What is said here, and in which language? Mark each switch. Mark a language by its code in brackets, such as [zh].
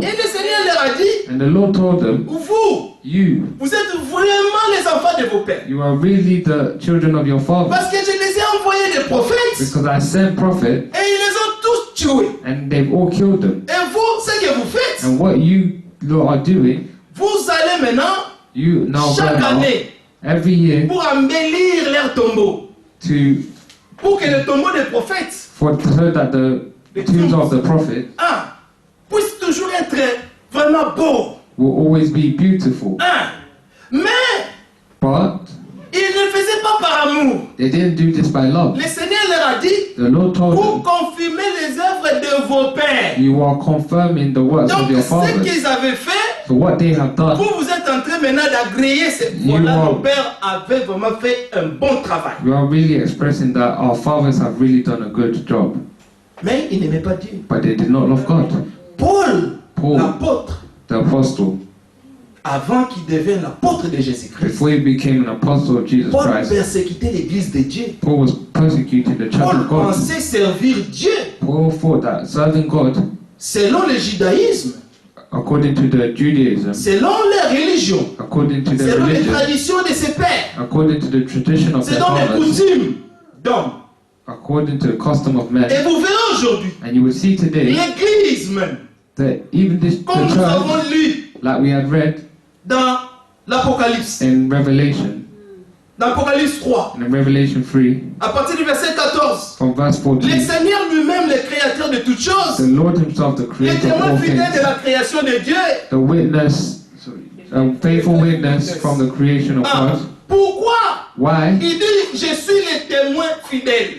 [fr] Et le Seigneur leur a dit, [en] And the Lord told them, [fr] vous êtes vraiment les enfants de vos pères. [en] "You are really the children of your father, [fr] Parce que je les ai envoyés des prophètes [en] because I sent prophets, [fr] et ils les ont tous tués. [en] and they've all killed them. [fr] Et vous, ce que vous faites, [en] And what you lot are doing, [fr] vous allez maintenant, [en] you now go [fr] chaque [en] out [fr] année, [en] every year [fr] pour embellir leurs tombeaux. [en] to [fr] Pour que les tombeaux des prophètes [en] so that the tombs of the prophet [fr] puissent toujours être vraiment beaux. [en] will always be beautiful." [fr] Mais [en] But [fr] ils ne le faisaient pas par amour. [en] they didn't do this by love. [fr] Le Seigneur leur a dit, [en] The Lord told [fr] vous [en] them, [fr] confirmez les œuvres de vos pères. [en] "You are confirming the works [fr] Donc [en] of your [fr] ce [en] fathers." [fr] qu'ils avaient fait, [en] So what they have done, [fr] vous êtes en train maintenant d'agréer ces [en] You [fr] voilà, [en] are- [fr] nos pères avaient vraiment fait un bon travail. [en] we are really expressing that our fathers have really done a good job, [fr] Mais ils n'aimaient pas Dieu. [en] but they did not love God. [fr] Paul, [en] Paul, [fr] l'apôtre, [en] the apostle, [fr] avant qu'il devienne l'apôtre de Jésus-Christ, [en] before he became an apostle of Jesus [fr] Paul [en] Christ, [fr] persécutait l'église de Dieu. [en] Paul was persecuting the church [fr] Paul [en] of God. [fr] pensait servir Dieu [en] Paul thought that serving God, [fr] selon le judaïsme, [en] according to the Judaism, [fr] selon leur religion, [en] according to their [fr] selon les [en] religion, [fr] traditions de ses pères, [en] according to the tradition of their [fr] selon les [en] fathers, [fr] coutumes d'hommes. [en] according to the custom of [fr] Et [en] men. [fr] vous verrez aujourd'hui, [en] And you will see today [fr] l'église même, [en] that even this, [fr] comme [en] the [fr] nous avons [en] church, [fr] lu [en] like we had read [fr] dans l'Apocalypse, [en] in Revelation, [fr] dans l'Apocalypse 3, [en] in Revelation 3, [fr] à partir du verset 14, [en] from verse [fr] le [en] 14, [fr] Seigneur lui-même, le créateur de toutes [en] the [fr] choses, [en] Lord himself, the [fr] le [en] creator of [fr] témoin [en] all [fr] fidèle de [en] things, [fr] la création de Dieu. [en] the witness, a faithful witness from the creation of Ah, God. [fr] pourquoi [en] Why? [fr] il dit je suis le témoin fidèle?